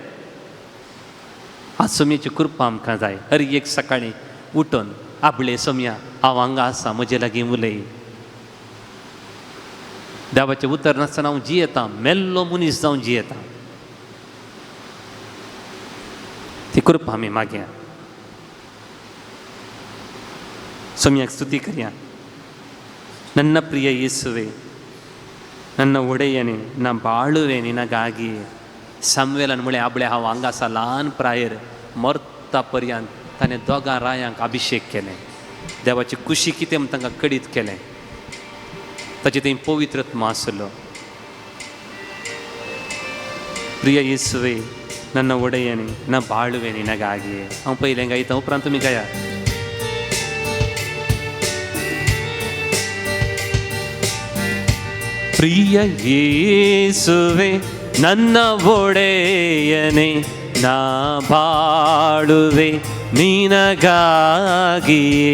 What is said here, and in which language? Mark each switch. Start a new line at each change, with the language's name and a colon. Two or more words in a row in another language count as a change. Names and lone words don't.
Konkani: आज सोम्याची कृपा आमकां जाय. हरी एक सकाळी उठोन आपले सोम्या हांव हांगा आसा म्हजे लागीं उलय. देवाचें उतर नासतना हांव जियेतां, मेल्लो मनीस जावन जियेतां. ती कृपा आमी मागया. सोम्याक ಸ್ತುತಿ करया.
Kannada: ನನ್ನ ಪ್ರಿಯ ಯೇಸುವೆ, ನನ್ನ ಒಡೆಯನೇ, ನಾ ಬಾಳುವೆ ನಿನಗಾಗಿ.
Konkani: सामवेलान म्हळें आपले हांव हांगा आसा ल्हान प्रायर मरता पर्यंत ताणें दोगां रायांक अभिशेक केलें. देवाची कुशी कितें म्हूण तांकां कळीत केलें. ताचे थंय पवित्रत्व आसलो.
Kannada: प्रिय ಯೇಸುವೆ, ನನ್ನ ಒಡೆಯನೇ, ನಾ ಬಾಳುವೆ ನಿನಗಾಗಿ.
Konkani: हांव पयलें गायता, उपरांत तुमी गाया.
Kannada: ಪ್ರಿಯ ಯೇಸುವೆ, ನನ್ನ ಒಡೆಯನೇ, ನಾ ಬಾಳುವೆ ನಿನಗಾಗಿಯೇ.